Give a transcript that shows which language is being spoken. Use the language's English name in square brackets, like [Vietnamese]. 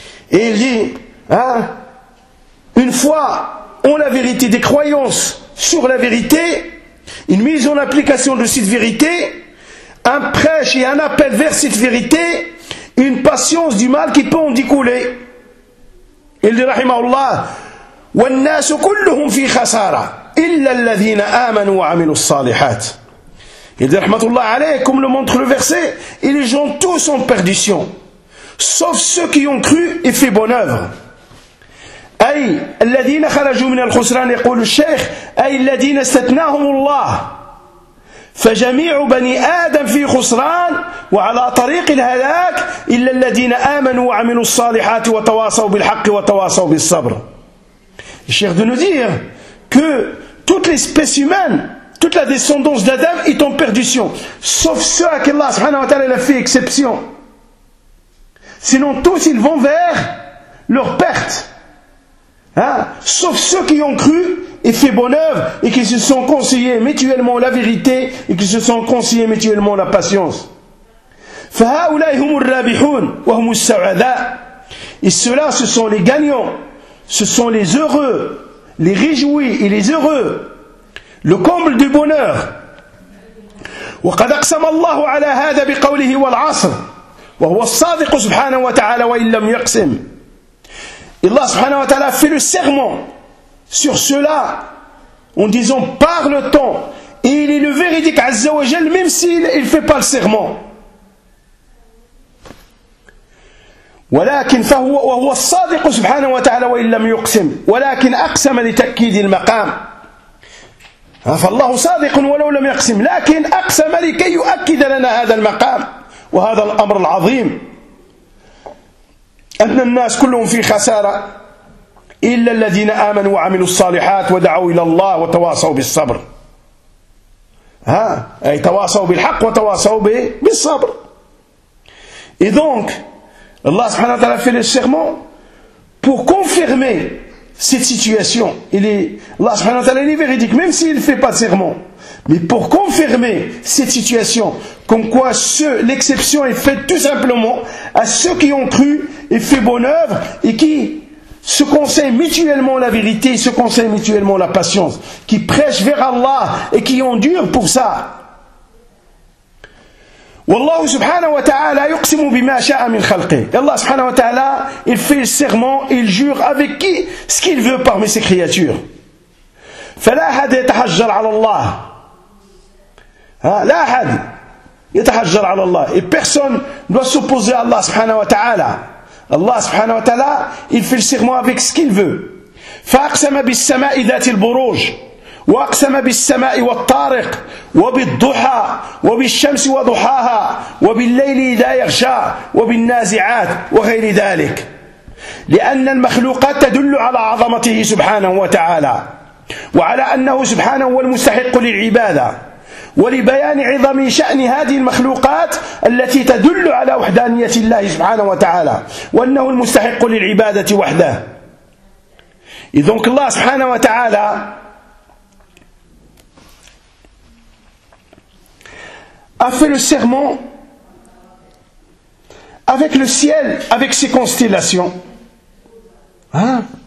[French] Et il dit, hein, une foi en la vérité, des croyances sur la vérité, une mise en application de cette vérité, un prêche et un appel vers cette vérité, une patience du mal qui peut en découler. Il dit [Arabic] rahimahullah, والناس كلهم في خسارة إلا الذين آمنوا وعملوا الصالحات. [French] Il dit rahmatullah [Arabic] عليه, [French] comme le montre le verset, et les gens tous en perdition, sauf ceux qui ont cru et fait bonne œuvre. [Arabic] أي الذين خرجوا من الخسران يقول الشيخ أي الذين استثناهم الله فجميع بني آدم في خسران وعلى طريق الهلاك إلا الذين آمنوا وعملوا الصالحات وتواصوا بالحق وتواصوا بالصبر. [French] الشيخ de nous dire que toute l'espèce humaine, toute la descendance d'Adam est en perdition, sauf ceux à qui Allah subhanahu wa ta'ala a fait exception. Sinon tous ils vont vers leur perte. Hein? Sauf ceux qui ont cru et fait bonne œuvre et qui se sont conseillés mutuellement la vérité et qui se sont conseillés mutuellement la patience. [Arabic] فَهَاُولَيْ هُمُ الرَّابِحُونَ وَهُمُ السَّعَذَاءُ. [French] Et ceux-là, ce sont les gagnants, ce sont les heureux, les réjouis et les heureux, le comble du bonheur. [Arabic] وَقَدْ أَقْسَمَ اللَّهُ عَلَى هَذَا بِقَوْلِهِ وَالْعَصْرِ وَهُوَ الصَّادِقُ سُبْحَانَهُ وَتَعَالَى وَإِنْ لَمْ يَقْسِمْ. [French] Allah subhanahu wa ta'ala fait le serment sur cela en disant par le temps et il est le véridique azza wa jal même s'il ne fait pas le serment. [Arabic] ولكن فهو وهو الصادق سبحانه وتعالى وإن لم يقسم ولكن أقسم لتأكيد المقام. فالله صادق ولو لم يقسم لكن أقسم لكي يؤكد لنا هذا المقام وهذا الأمر العظيم. أن الناس كلهم في خسارة إلا الذين آمنوا وعملوا الصالحات ودعوا إلى الله وتواصوا بالصبر. ها أي تواصوا بالحق وتواصوا بالصبر. [French] Et donc Allah subhanahu wa ta'ala fait le serment pour confirmer cette situation. Allah subhanahu wa ta'ala est véridique, même s'il ne fait pas de serment. Mais pour confirmer cette situation, comme quoi l'exception est faite tout simplement à ceux qui ont cru et fait bonne œuvre et qui se conseillent mutuellement la vérité et se conseillent mutuellement la patience, qui prêchent vers Allah et qui endurent pour ça. [Arabic] والله سبحانه وتعالى يقسم بما شاء من خلقه. الله سبحانه وتعالى [French] il fait le serment, il jure avec qui ce qu'il veut parmi ses créatures. [Arabic] فلا احد يتحجر على الله. لا احد يتحجر على الله. [French] Et personne doit s'opposer à Allah [Arabic] سبحانه وتعالى. الله سبحانه وتعالى [French] il fait le serment avec ce qu'il veut. [Arabic] فاقسم بالسماء ذات البروج وأقسم بالسماء والطارق وبالضحى وبالشمس وضحاها وبالليل إذا يغشى وبالنازعات وغير ذلك. لأن المخلوقات تدل على عظمته سبحانه وتعالى وعلى أنه سبحانه هو المستحق للعبادة. ولبيان عظم شأن هذه المخلوقات التي تدل على وحدانية الله سبحانه وتعالى وأنه المستحق للعبادة وحده. إذن الله سبحانه وتعالى [French] a fait le serment avec le ciel, avec ses constellations. Hein?